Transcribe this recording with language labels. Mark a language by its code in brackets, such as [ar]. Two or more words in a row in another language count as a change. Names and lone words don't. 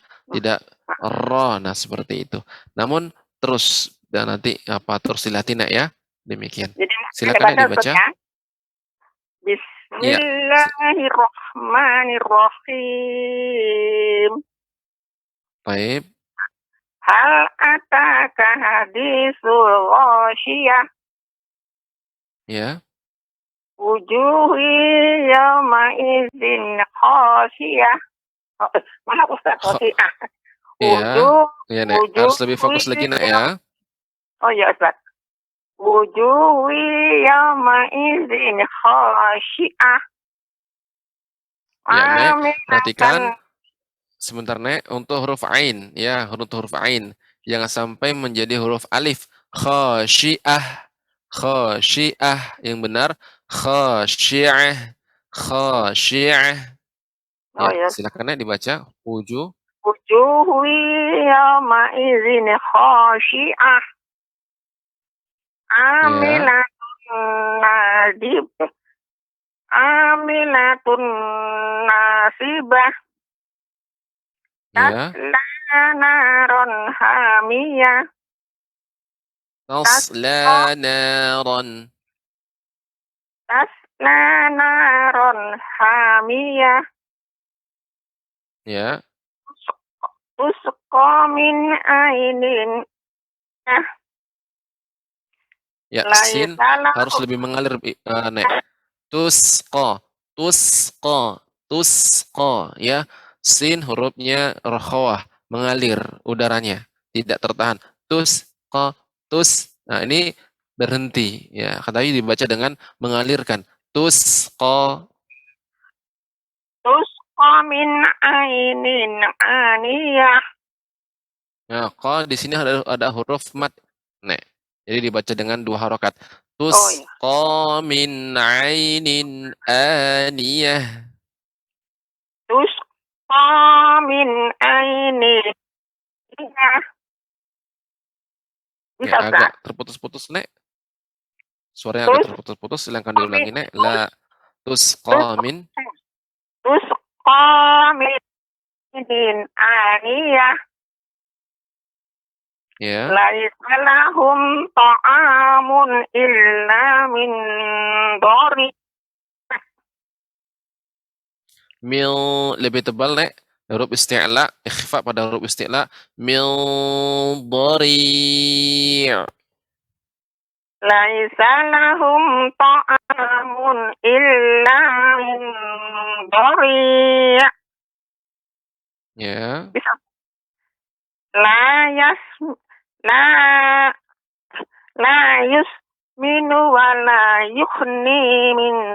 [id] Tidak ra, nah seperti itu. Namun terus dan nanti terus dilatih Nak, ya. Demikian. Jadi Silakan Nak Ustaz, dibaca. ya. Iya. Bismillahirrahmanirrahim. Baik. [ar] هل أتاك حديث الغاشية. [id] Ya. [ar] وجوه يومئذ خاشعة. [id] Maaf Ustaz, khasiyah. Iya. Ya, Nak. Harus lebih fokus lagi, Nak, ya. Oh ya Ustaz. [ar] وجوه يومئذ خاشعة. [id] Ya, Nek. Perhatikan. Sebentar, Nek, untuk huruf ain, ya, huruf ain. Jangan sampai menjadi huruf alif. Khasyiah. Khasyiah. Yang benar, khasyiah. Khasyiah. Oh Ya, ya. silakan Nek dibaca. Wujuh. [ar] وجوه يومئذ خاشعة. عاملة ناصبة. عاملة ناصبة. [id] Ya. [ar] تصلى نارا حامية. تصلى نارا. تصلى نارا حامية. [id] Ya. [ar] تسقى من عين. [id] Ya, sin harus lebih mengalir, Nek. Tusqa. Tusqa. Tusqa, ya. Sin hurufnya rokhawah, mengalir udaranya, tidak tertahan. Tusqa, tus. Nah, ini berhenti, ya. Katanya dibaca dengan mengalirkan. Tusqa. [ar] تسقى من عين آنية. [id] Nah, qa di sini ada huruf mat, Nek. Jadi dibaca dengan 2 harokat. Oh, [ar] تسقى من عين آنية. تسقى من عين آنية. [id] Bisa, Ya, agak terputus-putus, Nek. Suaranya agak terputus-putus, silahkan diulangi, Nek. [ar] لا تسقى من. تسقى من عين آنية. [id] Ya. [ar] ليس لهم طعام إلا من ضريع. [id] Mil lebih tebal, Nek. Huruf isti'la, ikhfa pada huruf isti'la. [ar] من ضريع'. ليس لهم طعام إلا من ضريع'. [id] Ya. Bisa. [ar] لا يسمن ولا يغني من